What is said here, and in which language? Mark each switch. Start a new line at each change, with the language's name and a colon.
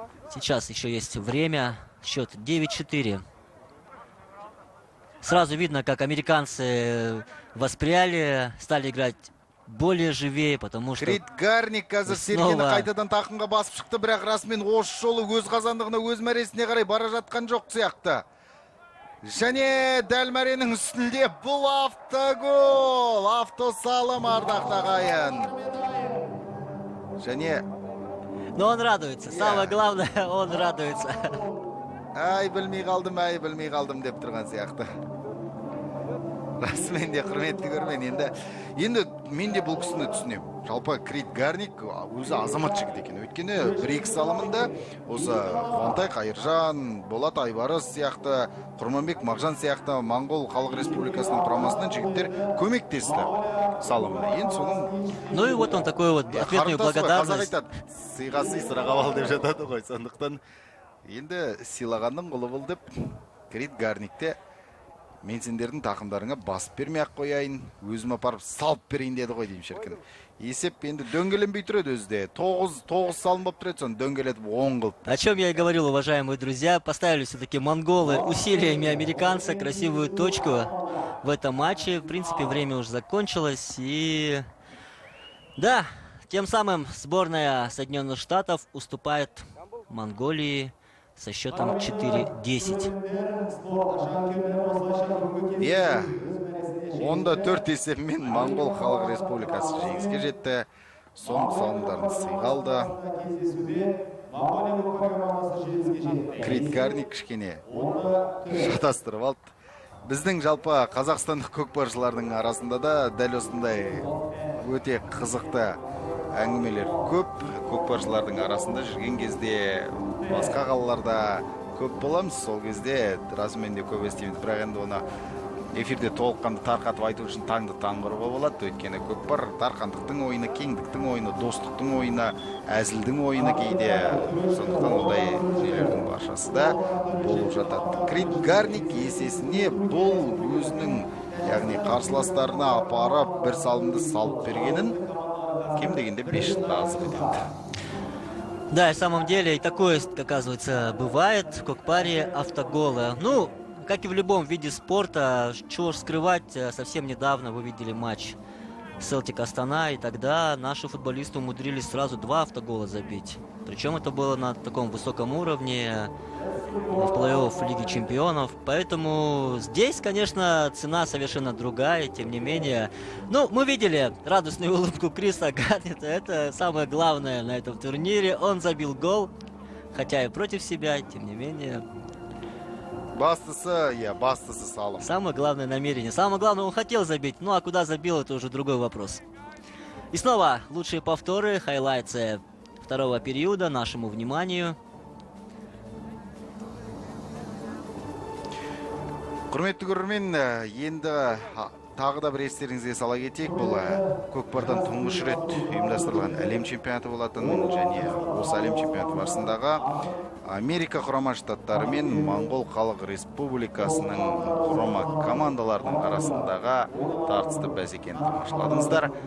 Russian: Сейчас еще есть время. Счет 9-4. Сразу видно, как американцы воспряли, стали играть более живее, потому что...
Kazakh: Крит Гарник қазір Серкені қайтадан тақымға басып шықты, бірақ расымен осы жолы өз қазандығына, өз мәресіне қарай бара жатқан жоқ сияқты. Және дәл мәренің үстінде бұл автогол, автосалым ардақты ағайын. Және...
Russian: Но он радуется, самое главное, он радуется.
Kazakh: Ай, білмей қалдым деп тұрған сияқты. Расымен де құрметті көрермен, енді мен де бұл кісіні түсінем. Жалпы Крит Гарник өзі азамат жігіт екен. Өйткені 1-2 салымында осы Қуантай Қайыржан, Болат Айбарыс сияқты, Құрманбек Мағжан сияқты Моңғол Халық Республикасының құрамасынан жігіттер көмектесті салымына. Енді соның...
Russian: Ну и вот он такой вот ответную благодарность.
Kazakh: Сыйға сый, сыраға бал деп жатады ғой. Сондықтан енді сыйлағанның құлы бол деп Крит Гарникте мен сендердің тақымдарыңа басып бермей-ақ қояйын, өзім апарып салып берейін деді ғой деймін шіркін. Есеп енді дөңгеленбей тұрады өзде. 9 салым болып тұрады, соны дөңгелетіп 10 қылып.
Russian: О чем я и говорил, уважаемые друзья. Поставили все-таки монголы усилиями американца красивую точку в этом матче. В принципе, время уже закончилось. И да, тем самым сборная Соединенных Штатов уступает Монголии со счетом 4-10.
Kazakh: Онда 4 есебімен Моңғол Халық Республикасы жеңіске жетті. Соңғы салымдарын сыйға алды. Крит Гарник кішкене шатастырып алды. Біздің жалпы қазақстандық көкпаршылардың арасында да дәл осындай өте қызықты әңгімелер көп. Көкпаршылардың арасында жүрген кезде басқа қалаларда көп боламыз. Сол кезде расымен де көп естиміз, бірақ енді оны эфирде толыққанды тарқатып айту үшін таңды таңғыруға болады. Өйткені көкпар тарқандықтың ойыны, кеңдіктің ойыны, достықтың ойыны, әзілдің ойыны кейде. Сондықтан ондай нелердің баршасы да болып жатады. Крит Гарник есесіне бұл өзінің, яғни қарсыластарына апарып бір салымды салып бергенін кем дегенде 5 тазы кетеді.
Russian: Да, и в самом деле и такое, оказывается, бывает в Кокпаре автоголы. Ну, как и в любом виде спорта, чего ж скрывать, совсем недавно вы видели матч Селтик Астана, и тогда наши футболисты умудрились сразу 2 автогола забить. Причем это было на таком высоком уровне в плей-офф Лиги Чемпионов. Поэтому здесь, конечно, цена совершенно другая, тем не менее. Ну, мы видели радостную улыбку Криса Гарнета. Это самое главное на этом турнире. Он забил гол, хотя и против себя, тем не менее.
Kazakh: Бастысы салым.
Russian: Самое главное намерение. Самое главное, он хотел забить. Ну, а куда забил, это уже другой вопрос. И снова лучшие повторы, хайлайтсы второго периода нашему вниманию.
Kazakh: Құрметті көрермен, енді тағы да бір естеріңізге сала кетейік. Бұл Көкпардан тұңғыш рет ұйымдастырылған әлем чемпионаты болатын, және осы әлем чемпионаты барысындағы Америка құрама штаттары мен Моңғол Халық Республикасының құрама командаларының арасындағы тартысты бәсекені тамашаладыңыздар.